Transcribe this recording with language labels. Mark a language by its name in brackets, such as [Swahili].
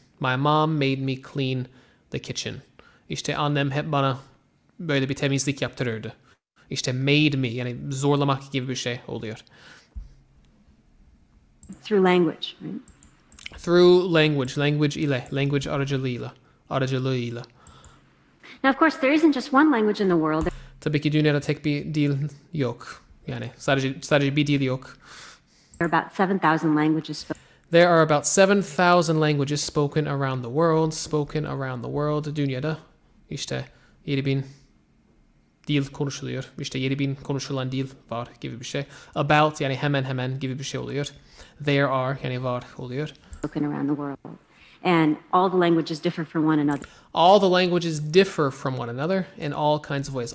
[English] My mom made me clean the kitchen. [Turkish] İşte annem hep bana böyle bir temizlik yaptırırdı. İşte [English] made me [Turkish] yani zorlamak gibi bir şey oluyor. [English] Through language, right? Through language, language ile, language aracılığıyla. Now, of course, there isn't just one language in the world. [Turkish] Tabii ki dünyada tek bir dil yok. Yani sadece bir dil yok. [English] There are about 7,000 languages spoken. There are about 7,000 languages spoken around the world. Spoken around the world. [Turkish] Dünyada işte 7,000 dil konuşuluyor. İşte 7,000 konuşulan dil var gibi bir şey. About yani hemen hemen gibi bir şey oluyor. [English] There are [Turkish] yani var oluyor. [English] Spoken around the world. And all the languages differ from one another. All the languages differ from one another in all kinds of ways.